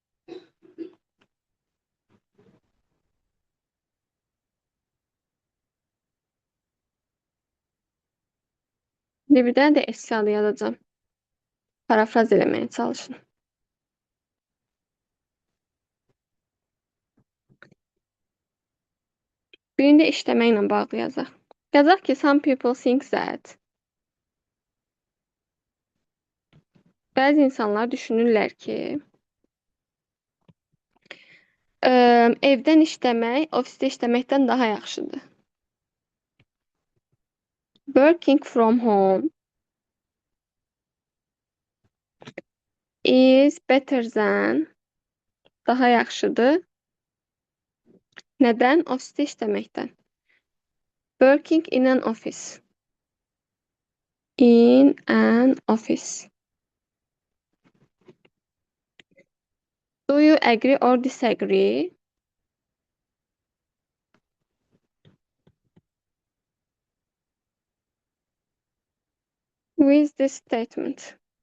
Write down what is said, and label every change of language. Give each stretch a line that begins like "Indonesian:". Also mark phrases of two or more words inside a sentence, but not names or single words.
Azerbaijani: Bir dənə də esse adı yazacağım. Parafraz eləməyə çalışın. Birində işləməklə bağlı yazaq. Yazaq ki,
English: some people think that.
Azerbaijani: Bəzi insanlar düşünürlər ki, evdən işləmək, ofisdə işləməkdən daha yaxşıdır.
English: Working from home is better than,
Azerbaijani: daha yaxşıdır. Nədən? Ofisdə işləməkdən.
English: Working in an office. In an office. Do you agree or disagree? With this statement.